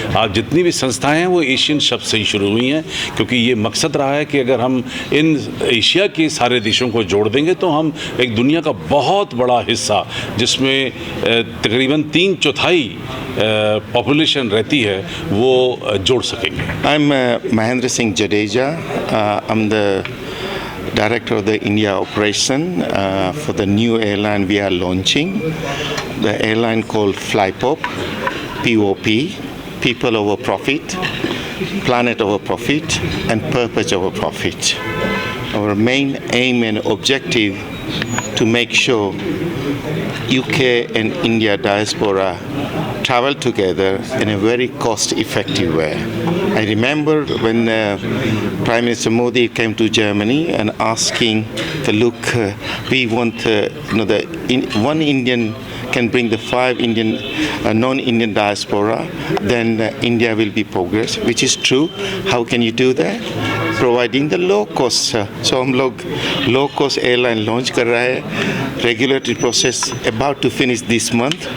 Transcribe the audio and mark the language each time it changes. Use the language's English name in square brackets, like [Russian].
[Hindi] आज जितनी भी संस्थाएं हैं वो एशियन शब्द से ही शुरू हुई हैं, क्योंकि ये मकसद रहा है कि अगर हम इन एशिया के सारे देशों को जोड़ देंगे तो हम एक दुनिया का बहुत बड़ा हिस्सा, जिसमें तकरीबन 3/4 पॉपुलेशन रहती है, वो जोड़ सकेंगे। [English] I am Mahendra Singh Jadeja. I am the Director of the India operation for the new airline we are launching, the airline called Flypop, POP, People Over Profit, Planet Over Profit, and Purpose Over Profit. Our main aim and objective to make sure UK and India diaspora travel together in a very cost-effective way. I remember when Prime Minister Modi came to Germany and asking, look, we want, one Indian can bring the 5 Indian non-Indian diaspora, then India will be progress, which is true. How can you do that? Providing the low cost. [Hindi] So हम लोग [English] low cost airline launch [Hindi] कर रहे हैं. [English] Regulatory process about to finish this month.